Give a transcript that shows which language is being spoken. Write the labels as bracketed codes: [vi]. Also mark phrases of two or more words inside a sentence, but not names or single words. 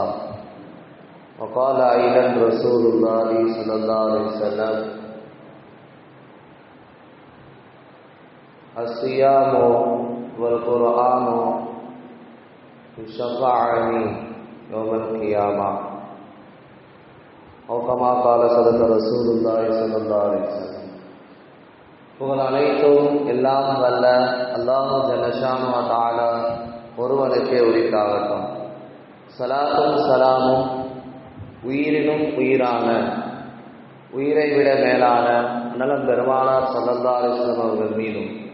[ar] وقال أيضا رسول الله صلى الله عليه وسلم: الصيام والقرآن يشفعان يوم القيامة. أو كما قال صدق رسول الله صلى الله عليه وسلم. [ta] புகழ் அனைத்தும் எல்லாம் வல்ல [ar] الله جل شأنه وتعالى [ta] ஒருவனுக்கே உரித்தாகட்டும். ஸலாத்தும் ஸலாமும் உயிரினும் உயிரான, உயிரை விட மேலான அண்ணலம் பெருமானார் [ar] صلى الله عليه وسلم [ta] அவர்கள் மீதும்,